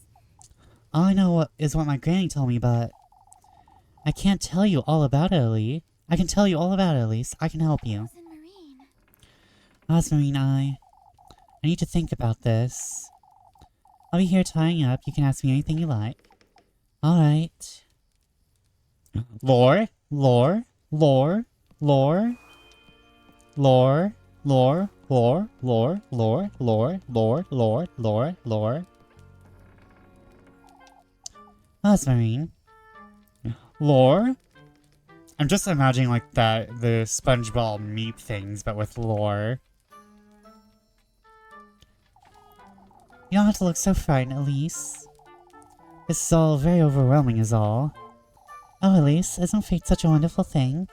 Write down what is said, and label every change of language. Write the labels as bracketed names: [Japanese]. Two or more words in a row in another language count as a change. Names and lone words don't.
[English] All I know is what my granny told me, but... I can't tell you all about it, Elise. I can tell you all about it, Elise. I can help you. Rosemarine. Rosmarine, I need to think about this. I'll be here tying up. You can ask me anything you like. Alright. Lore? Lore? Lore? Lore? Lore? Lore? Lore? Lore? Lore? Lore? Lore? Lore? Lore? Lore? Rosmarine? Lore? I'm just imagining like that, the SpongeBob meep things, but with lore. You don't have to look so frightened, Elise. This is all very overwhelming is all. Oh, Elise, isn't fate such a wonderful thing?